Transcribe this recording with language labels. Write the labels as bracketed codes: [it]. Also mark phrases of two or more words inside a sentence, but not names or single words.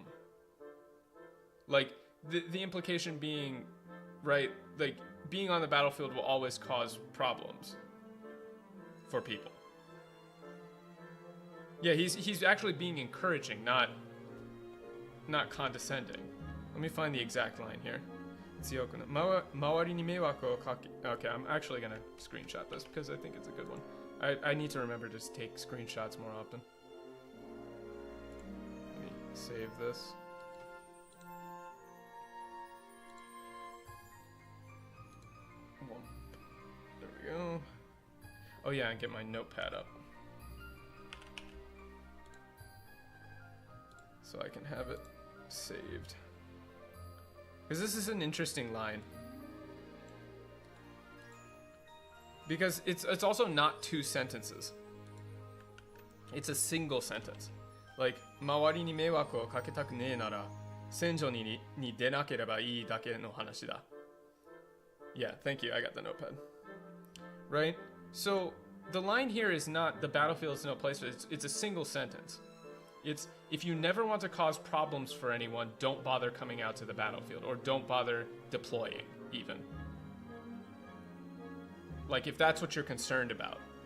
[en] Like, the implication being, right, like, being on the battlefield will always cause problems for people. Yeah, he's actually being encouraging, not condescending. Let me find the exact line here. [ja] 周りに迷惑をかけ. [en] Okay, I'm actually gonna screenshot this because I think it's a good one. I need to remember to take screenshots more often. Let me save this. There we go. Oh yeah, and get my notepad up. So I can have it saved. Because this is an interesting line. Because it's also not two sentences. It's a single sentence. Like, [ja] 周りに迷惑をかけたくねえなら、戦場に出なければいいだけの話だ. [en] Yeah, thank you. I got the notepad. Right? So the line here is not the battlefield is no place for it. It's a single sentence. It's if you never want to cause problems for anyone, don't bother coming out to the battlefield or don't bother deploying even. Like if that's what you're concerned about.